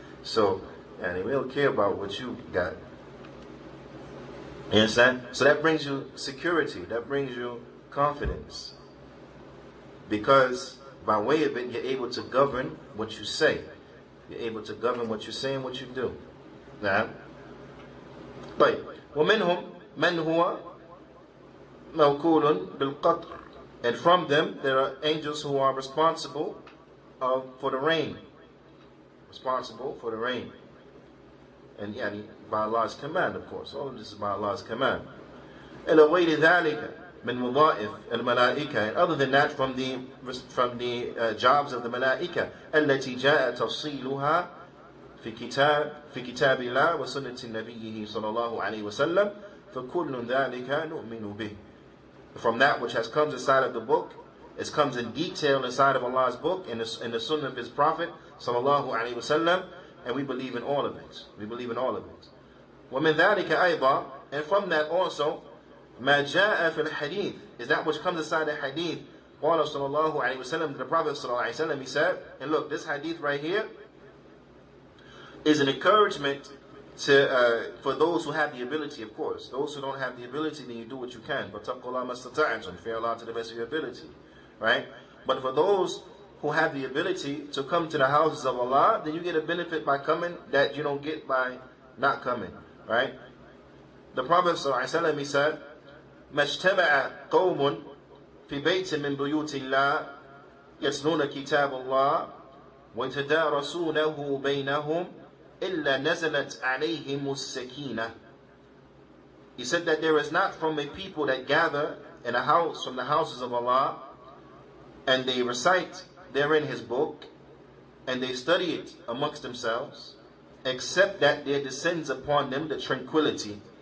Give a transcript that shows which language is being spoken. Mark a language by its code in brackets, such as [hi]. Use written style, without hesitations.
[en] So, and we don't care about what you got. You understand? So that brings you security. That brings you confidence. Because by way of it, you're able to govern what you say. You're able to govern what you say and what you do. Now, [ar] طيب ومنهم من هو موكول بالقطر. [en] And from them, there are angels who are responsible for the rain. Responsible for the rain. And by Allah's command, of course. All of this is by Allah's command. [ar] إلى غير ذلك من وظائف الملائكة. [en] And other than that, from the jobs of the malaika, [ar] التي جاء تفصيلها في كتاب الله وسنة نبيه صلى الله عليه وسلم فكل ذلك نؤمن به. [en] From that which has come inside of the book, it comes in detail inside of Allah's book and the sunnah of His Prophet sallallahu alaihi wasallam, and we believe in all of it. We believe in all of it. [ar] ومن ذلك أيضا, [en] and from that also, [ar] ما جاء في الحديث, [en] is that which comes inside the hadith. [ar] قال صلى الله عليه وسلم, [en] the Prophet sallallahu alaihi wasallam, he said, and look, this hadith right here is an encouragement for those who have the ability, of course. Those who don't have the ability, then you do what you can. But [ar] فَاتَّقُوا اللَّهَ مَا اسْتَطَعْتُمْ, [en] fear Allah to the best of your ability. Right? But for those who have the ability to come to the houses of Allah, then you get a benefit by coming that you don't get by not coming. Right? The Prophet ﷺ, he said, [ar] مَجْتَمَعَ قَوْمٌ فِي بَيْتٍ مِّن بُيُوتِ اللَّهِ يَتْلُونَ كِتَابَ اللَّهِ وَيَتَدَارَسُونَهُ بَيْنَهُمْ إِلَّا نَزَلَتْ عَلَيْهِمُ السَّكِينَةُ. [en] He said that there is not from a people that gather in a house from the houses of Allah, and they recite therein His book, and they study it amongst themselves, except that there descends upon them the tranquility.